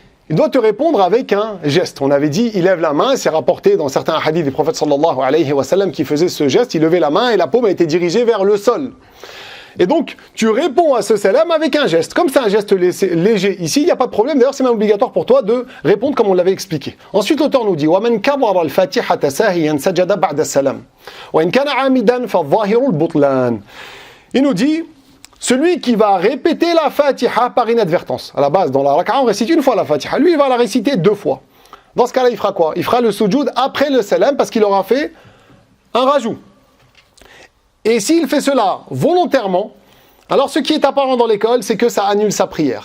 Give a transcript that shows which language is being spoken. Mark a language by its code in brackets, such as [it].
[fr] Il doit te répondre avec un geste. On avait dit, il lève la main, c'est rapporté dans certains hadiths des prophètes sallallahu alayhi wa sallam qui faisaient ce geste, il levait la main et la paume a été dirigée vers le sol. Et donc, tu réponds à ce salam avec un geste. Comme c'est un geste léger ici, il n'y a pas de problème. D'ailleurs, c'est même obligatoire pour toi de répondre comme on l'avait expliqué. [ar] Ensuite, l'auteur nous dit وَمَنْ كَبَرَ الْفَاتِحَةَ سَاهِيًا سَجَدَ بَعْدَ السَّلَامِ وَإِنْ كَانَ عَامِدًا فَالظَّاهِرُ الْبُطْلَانِ. [fr] Il nous dit, celui qui va répéter la Fatiha par inadvertance. À la base, dans la raka'a, on récite une fois la Fatiha. Lui, il va la réciter 2 fois. Dans ce cas-là, il fera quoi? Il fera le sujoud après le salam parce qu'il aura fait un rajout. Et s'il fait cela volontairement, alors ce qui est apparent dans l'école, c'est que ça annule sa prière.